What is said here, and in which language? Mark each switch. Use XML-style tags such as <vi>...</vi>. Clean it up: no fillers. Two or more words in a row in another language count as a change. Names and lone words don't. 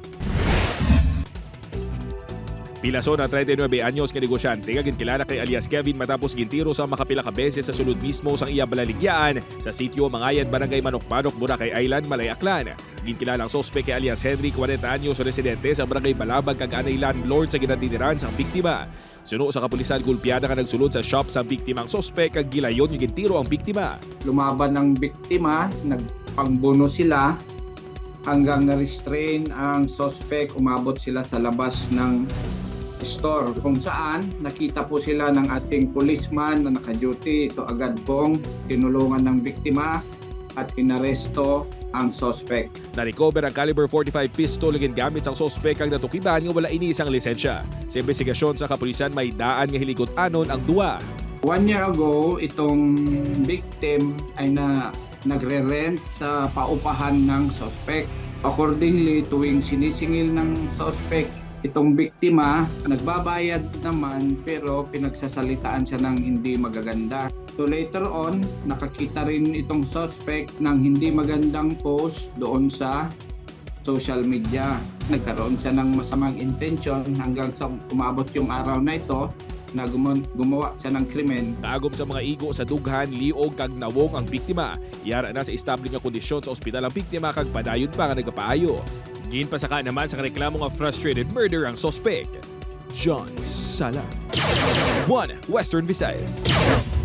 <hil>Pilason ang 39 anyos nga negosyante nga ginkilala kay alias Kevin matapos gintiro sa makapila ka beses sa sulod mismo sang iya balaligyaan sa sitio Mangayan, Barangay Manok-Manok, Boracay Island, Malayaklan. Ginkilalang sospek kay alias Henry, 40 anyos, residente sa Barangay Balabag kag anay landlord sa ginatiniran sang biktima. Suno sa kapulisan, gulpiyada nga nagsulod sa shop sa biktimang sospek kag gilayon nga gintiro ang biktima.</hil> <tl>Lumaban ng biktima, nagpangbuno sila hanggang na-restrain ang sospek, umabot sila sa labas ng store kung saan nakita po sila ng ating policeman na naka-duty. Ito agad pong tinulungan ng biktima at inaresto ang suspect.</tl> <hil>Na-recover ang caliber 45 pistol nga gamit sang suspect ang natukiban nga wala ini isang lisensya. Sa investigasyon sa kapulisan, may daan nga hiligot-anon ang duwa.</hil> <en>1 year ago,</en> <tl>itong victim ay nagre-rent sa paupahan ng suspect. Accordingly, tuwing sinisingil ng suspect itong biktima, nagbabayad naman pero pinagsasalitaan siya ng hindi magaganda. So</tl> <en>later on,</en> <tl>nakakita rin itong suspect ng hindi magandang post doon sa social media. Nagkaroon siya ng masamang intention hanggang sa umabot yung araw na ito na gumawa siya ng krimen.</tl> <hil>Kaagom sa mga igo sa dughan, liog kag nawong ang biktima. Yara na sa estable nga kondisyon sa ospital ang biktima kag padayon pa nga nagapaayo. Ginpasaka naman sa reklamo nga</hil> <en>frustrated murder</en> <hil>ang suspect. John Sala, 1 Western Visayas.</hil>